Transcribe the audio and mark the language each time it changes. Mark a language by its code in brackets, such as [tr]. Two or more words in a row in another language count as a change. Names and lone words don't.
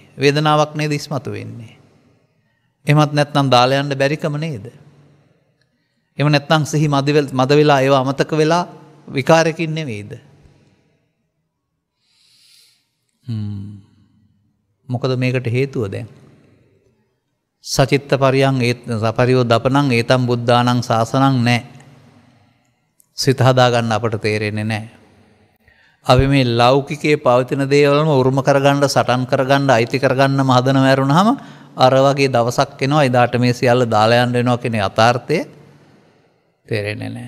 [si] වේදනාවක් නේද ඉස්මතු වෙන්නේ. එහෙමත් නැත්නම් දාලා යන්න බැරිකම නේද? එහෙම නැත්නම් සිහි මද වෙලා ඒව අමතක වෙලා විකාරයකින් නෙවෙයිද? මොකද මේකට හේතුව දැන්? [pi] සචිත්ත පරියං පරියෝ දපනං ඒතම් බුද්ධානං ශාසනං නැහැ. [si] සිත හදාගන්න අපට තේරෙන්නේ නැහැ. අපි මේ ලෞකිකයේ පවතින දේවල්ම උරුම කරගන්න, සටන් කරගන්න, අයිති කරගන්න මහදන වැරුණාම අර වගේ දවසක් එනවා එදාට මේ සියල්ල දාලා යන්න වෙනවා කියන යථාර්ථය තේරෙන්නේ නැහැ.